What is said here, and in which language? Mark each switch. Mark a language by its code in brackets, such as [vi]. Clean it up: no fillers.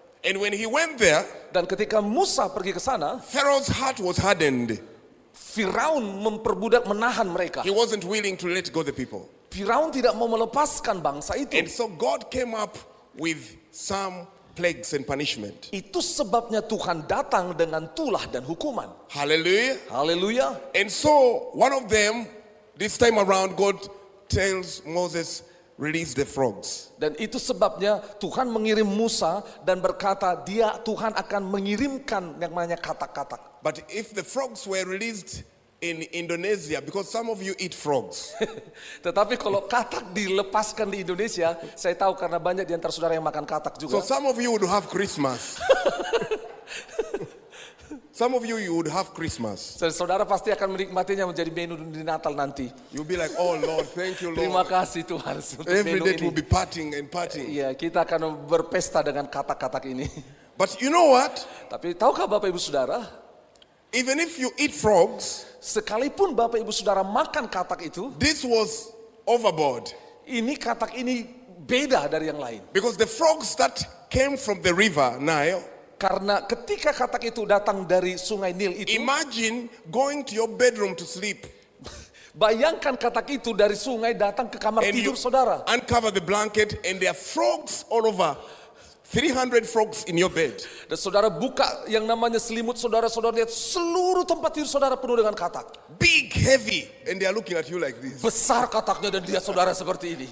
[en] And when he went there, [id] Dan ketika Musa pergi ke sana, [en] Pharaoh's heart was hardened. [id] Firaun memperbudak menahan mereka. [en] He wasn't willing to let go the people. [id] Firaun tidak mau melepaskan bangsa itu. [en] And so God came up with some plagues and punishment. [id] Itu sebabnya Tuhan datang dengan tulah dan hukuman. [en] Hallelujah. [id] Haleluya. [en] And so one of them, this time around, God tells Moses, release the frogs. [id] Dan itu sebabnya Tuhan mengirim Musa dan berkata Tuhan akan mengirimkan yang namanya katak-katak. [en] But if the frogs were released in Indonesia, because some of you eat frogs, [id] Tetapi kalau katak dilepaskan di Indonesia, saya tahu karena banyak di antara saudara yang makan katak [en] so [id] juga. [en] some of you would have Christmas. Some of you would have Christmas. [id] Saudara pasti akan menikmatinya menjadi menu di Natal nanti. [en] You'll be like, oh Lord, thank you [id] Terima [en] Lord. [id] kasih Tuhan untuk [en] Every [id] menu [en] day we'll [id] ini. [en] be partying and partying. [id] Iya, kita akan berpesta dengan katak-katak ini. [en] But you know what? [id] Tapi tahukah Bapak Ibu Saudara, [en] Even if you eat frogs, [id] sekalipun Bapak Ibu Saudara makan katak itu, [en] this was overboard. [id] ini katak ini beda dari yang lain. [en] Because the frogs that came from the river Nile, [id] Karena ketika katak itu datang dari sungai Nil itu, [en] imagine going to your bedroom to sleep [id] bayangkan katak itu dari sungai datang ke kamar [en] and you [id] tidur saudara. [en] uncover the blanket and there are frogs all over. 300 frogs in your bed. [id] Dan saudara buka yang namanya selimut saudara lihat seluruh tempat tidur saudara penuh dengan katak. [en] Big, heavy, and they are looking at you like this. [id] Besar kataknya dan dia saudara seperti ini.